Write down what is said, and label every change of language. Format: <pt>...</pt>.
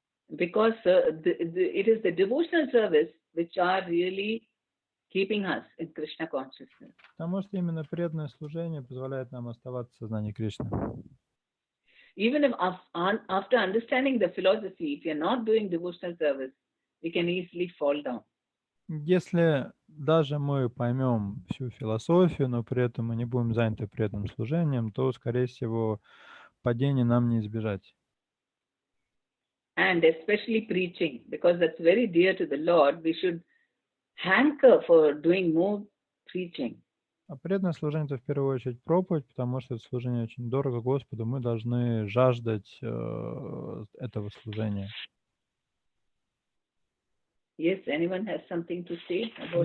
<en>Because it is the devotional service which are really keeping us in Krishna consciousness.</en> <ru>Потому что именно преданное служение позволяет нам оставаться в сознании Кришны.</ru> <en>Even if after understanding the philosophy, if you're not doing devotional service, we can easily fall down.</en> <ru>Если даже мы поймем всю философию, но при этом мы не будем заняты преданным служением, то, скорее всего, падения нам не избежать.</ru> <en>And especially preaching, because that's very dear to the Lord, we should hanker for doing more preaching.</en> <ru>А преданное служение — это в первую очередь проповедь, потому что это служение очень дорого Господу. Мы должны жаждать этого служения.</ru> <en>Yes, anyone has something to say about</en>